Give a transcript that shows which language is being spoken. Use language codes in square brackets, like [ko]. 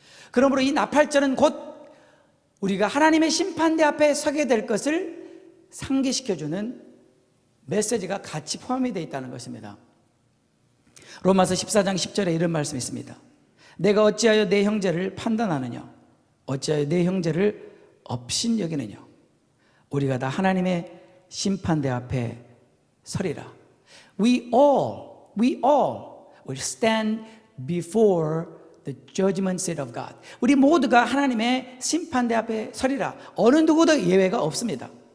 [ko] 그러므로 이 나팔절은 곧 우리가 하나님의 심판대 앞에 서게 될 것을 상기시켜주는 메시지가 같이 포함이 되어 있다는 것입니다. 로마서 14장 10절에 이런 말씀이 있습니다. 내가 어찌하여 내 형제를 판단하느냐? 어찌하여 내 형제를 업신여기느냐? 우리가 다 하나님의 심판대 앞에 서리라. [en] We all will stand before the judgment seat of God. [ko] 우리 모두가 하나님의 심판대 앞에 서리라. 어느 누구도 예외가 없습니다.